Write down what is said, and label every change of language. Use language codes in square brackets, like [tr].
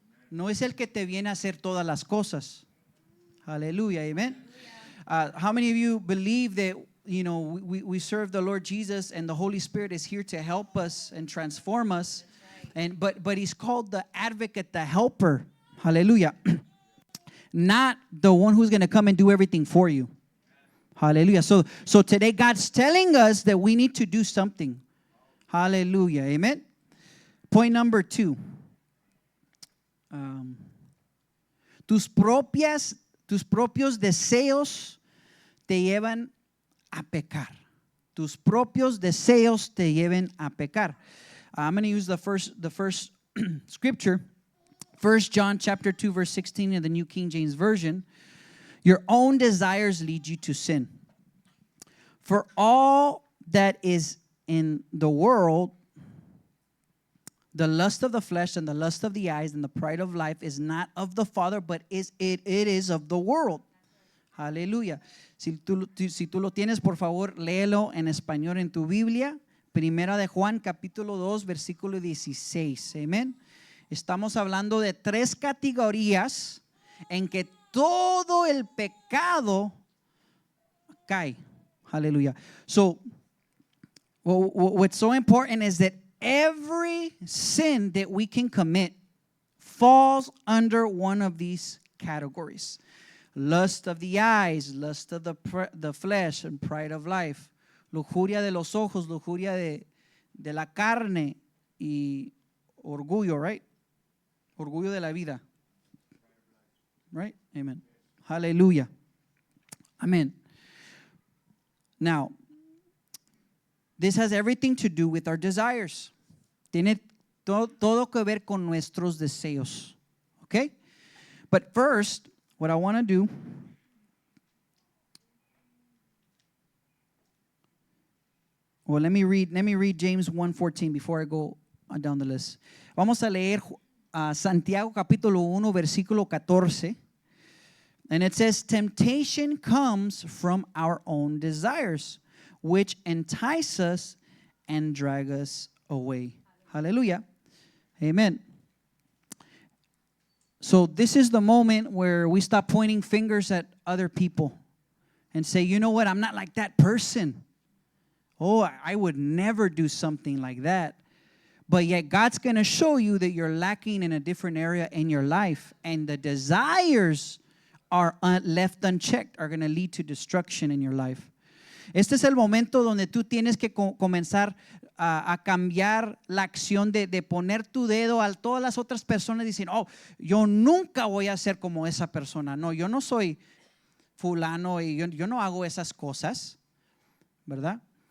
[es] No es el que te viene a hacer todas las cosas. Aleluya. Amén. [en] How many of you believe that we serve the Lord Jesus, and the Holy Spirit is here to help us and transform us? And but he's called the advocate, the helper. Hallelujah. Not the one who's going to come and do everything for you. Hallelujah. So today God's telling us that we need to do something. Hallelujah. Amen. Point number 2. [es] Tus propios deseos te llevan a pecar. Tus propios deseos te lleven a pecar. [en] I'm going to use the first scripture, 1 John chapter 2 verse 16 in the New King James Version. Your own desires lead you to sin. For all that is in the world, the lust of the flesh and the lust of the eyes and the pride of life is not of the Father, but it is of the world. [es] Aleluya. Si tú lo tienes, por favor, léelo en español en tu Biblia. Primera de Juan, capítulo 2, versículo 16. Amén. Estamos hablando de 3 categorías en que todo el pecado cae. Aleluya. [en] So, what's so important is that every sin that we can commit falls under one of these categories. Lust of the eyes, lust of the flesh, and pride of life. [es] Lujuria de los ojos, lujuria de la carne y orgullo, right? Orgullo de la vida. Right? Amen. Hallelujah. Amen. [en] Now, this has everything to do with our desires. [es] Tiene todo que ver con nuestros deseos. [en] Okay? But first, what I want to do, well, let me read James 1:14 before I go down the list. [es] Vamos a leer Santiago capítulo 1 versículo 14. [en] And it says, temptation comes from our own desires, which entice us and drag us away. Hallelujah. Amen. So this is the moment where we stop pointing fingers at other people and say, you know what, I'm not like that person. Oh, I would never do something like that. But yet God's going to show you that you're lacking in a different area in your life. And the desires are left unchecked are going to lead to destruction in your life. [es] Este es el momento donde tú tienes que comenzar a cambiar la acción de poner tu dedo a todas las otras personas y decir, oh, yo nunca voy a ser como esa persona. No, yo no soy fulano y yo no hago esas cosas, ¿verdad?